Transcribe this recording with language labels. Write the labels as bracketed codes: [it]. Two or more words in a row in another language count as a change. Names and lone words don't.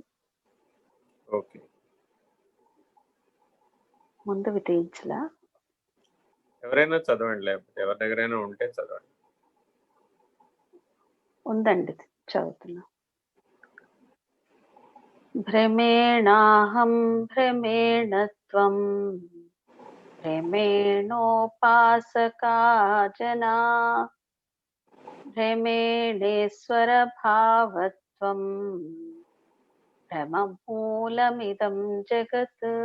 [te] ఓకే, ముందు తీయించలా? ఎవరైనా చదవండి, లేకపోతే ఎవరి దగ్గరైనా ఉంటే చదవండి. ఉందండి, చదువుతున్నా. [sa] भ्रमेणाहं भ्रमेण त्वं भ्रमेणोपासका जना भ्रमेणेश्वरभावत्वं भ्रममूलमिदं जगत्